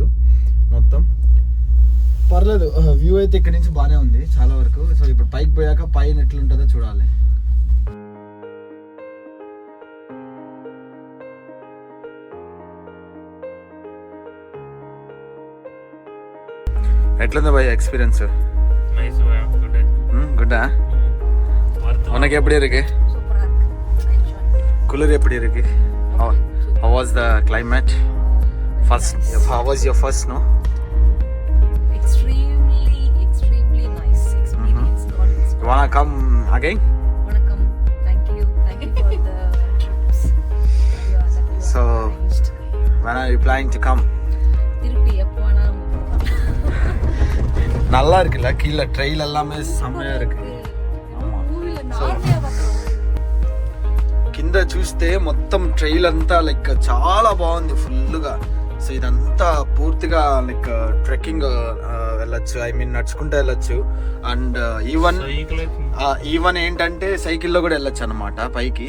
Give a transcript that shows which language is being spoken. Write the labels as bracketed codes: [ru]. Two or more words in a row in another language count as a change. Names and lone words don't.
[te] మొత్తం పర్లేదు, వ్యూ అయితే ఇక్కడ నుంచి బాగానే ఉంది చాలా వరకు. సో ఇప్పుడు పైకి పోయాక పైన ఎట్లుంటుందో చూడాలి. ఎట్లుంది భయ ఎక్స్పీరియన్స్? [ta] குட்டா உனக்கு எப்படி இருக்கு? குளிர் எப்படி இருக்கு? [en] How was the climate? First, how was your first snow? Extremely nice experience. You wanna come again? Wanna come? Thank you for the trips. So, when are you planning to come? [ta] திருப்பி எப்போ வேணாலும் நல்லா இருக்குல்ல, கீழே ட்ரெயில் எல்லாமே செம்மையா இருக்கு. [te] కింద చూస్తే మొత్తం ట్రైల్ అంతా లైక్ చాలా బాగుంది ఫుల్గా. సో ఇదంతా పూర్తిగా [en] like trekking [te] వెళ్ళొచ్చు, [en] I mean [te] నడుచుకుంటూ వెళ్ళొచ్చు. [en] and even [te] ఏంటంటే సైకిల్లో కూడా వెళ్ళొచ్చు అనమాట పైకి.